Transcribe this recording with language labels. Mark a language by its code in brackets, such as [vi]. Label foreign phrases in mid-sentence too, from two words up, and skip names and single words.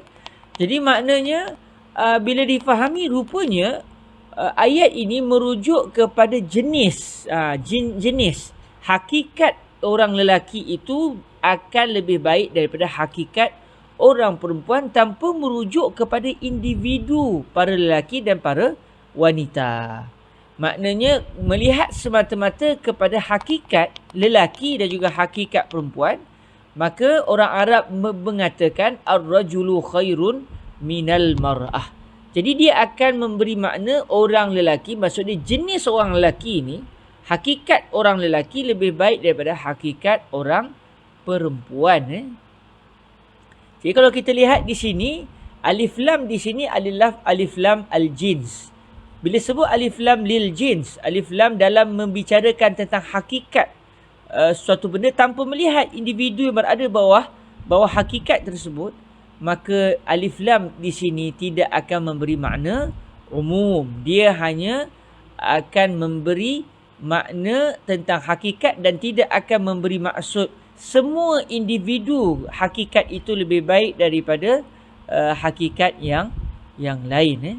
[ms] Jadi maknanya bila difahami, rupanya ayat ini merujuk kepada jenis hakikat orang lelaki itu akan lebih baik daripada hakikat orang perempuan, tanpa merujuk kepada individu para lelaki dan para wanita. Maknanya melihat semata-mata kepada hakikat lelaki dan juga hakikat perempuan, maka orang Arab mengatakan [ar] الرجل خير من المرأة. [ms] Jadi dia akan memberi makna orang lelaki, maksudnya jenis orang lelaki ini, hakikat orang lelaki lebih baik daripada hakikat orang perempuan. Jadi kalau kita lihat di sini, alif lam di sini adalah alif lam al-jins. Bila sebut alif lam [ar] للجنس, [ms] alif lam dalam membicarakan tentang hakikat suatu benda tanpa melihat individu yang berada bawah hakikat tersebut, maka alif lam di sini tidak akan memberi makna umum. Dia hanya akan memberi makna tentang hakikat dan tidak akan memberi maksud semua individu hakikat itu lebih baik daripada hakikat yang lain.